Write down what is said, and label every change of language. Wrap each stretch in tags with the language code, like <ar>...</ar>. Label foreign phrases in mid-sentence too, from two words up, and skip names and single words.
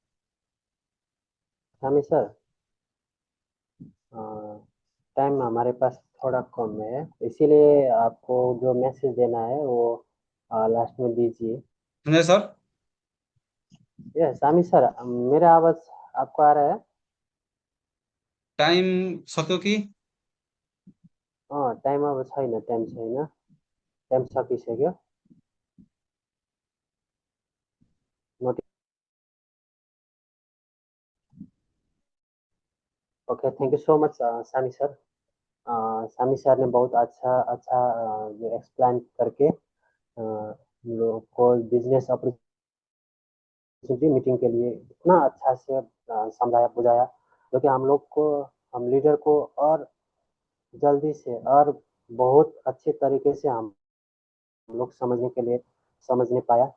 <hi>स्वामी सर, टाइम हमारे पास थोड़ा कम है, इसीलिए आपको जो मैसेज देना है वो लास्ट में दीजिए। समझे सर? ये स्वामी सर, मेरा आवाज आपको आ रहा है?</hi> <ne>टाइम सक्यो कि? टाइम अब छैन, टाइम छैन, टाइम सकिसक्यो।</ne> <en>Noti okay, thank you so much Sami sir.</en> <hi>सामी सर ने बहुत अच्छा अच्छा जो एक्सप्लेन करके हम लोग को</hi> <en>business opportunity meeting</en> <hi>के लिए इतना अच्छा से समझाया बुझाया, जो कि हम लोग को, हम लीडर को और जल्दी से और बहुत अच्छे तरीके से हम लोग समझने के लिए समझ नहीं पाया।</hi>